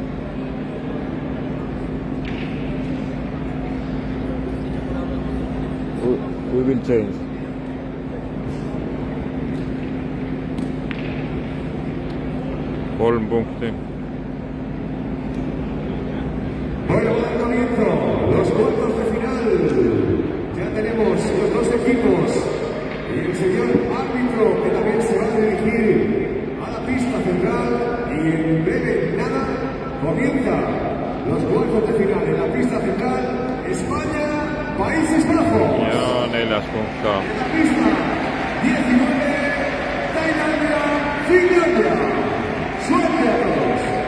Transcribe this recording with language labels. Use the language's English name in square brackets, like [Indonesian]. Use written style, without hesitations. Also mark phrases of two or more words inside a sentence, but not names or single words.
[English] We will change. [Estonian] Kolm punkti. [Spanish] Bueno, buen comienzo. Los cuartos de final. Ya tenemos los 2 equipos y el señor árbitro que también se va a dirigir a la pista central y en breve nada comienza los cuartos de final en la pista central. España, Países Bajos. [Estonian] Ja 4. punkt ka. [Spanish] En la pista 19, Tailandia, Finlandia. Suerte a todos.